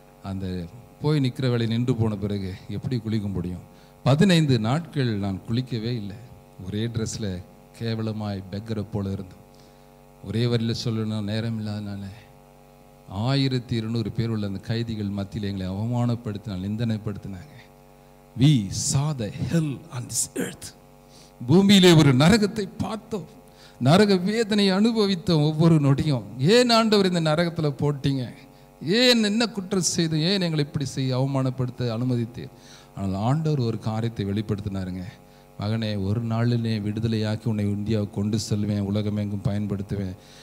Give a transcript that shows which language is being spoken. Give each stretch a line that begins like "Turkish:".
Tamil: அந்த போய் நிற்கிற வேலை நின்று போன பிறகு எப்படி குளிக்க முடியும்? 15 நாட்கள் நான் குளிக்கவே இல்லை. ஒரே ட்ரெஸ்ஸில் கேவலமாய் பெக்கரை போல இருந்தோம். ஒரே வரியில் சொல்லணும், நேரம் இல்லாதனால 1200 பேர் உள்ள அந்த கைதிகள் மத்தியில் எங்களை அவமானப்படுத்தினாங்க, நிந்தனைப்படுத்தினாங்க.
English: We saw the hell on this earth.
Tamil: பூமியிலே ஒரு நரகத்தை பார்த்தோம். நரக வேதனையை அனுபவித்தோம் ஒவ்வொரு நொடியும். ஏன் ஆண்டவர் இந்த நரகத்தில் போட்டீங்க? ஏன் என்ன குற்றம் செய்து, ஏன் எங்களை இப்படி செய்ய அவமானப்படுத்த அனுமதித்து? ஆனால் ஆண்டவர் ஒரு காரியத்தை வெளிப்படுத்தினாருங்க. மகனே, ஒரு நாளிலே விடுதலையாக்கி உன்னை இந்தியாவுக்கு கொண்டு செல்வேன், உலகமெங்கும் பயன்படுத்துவேன்.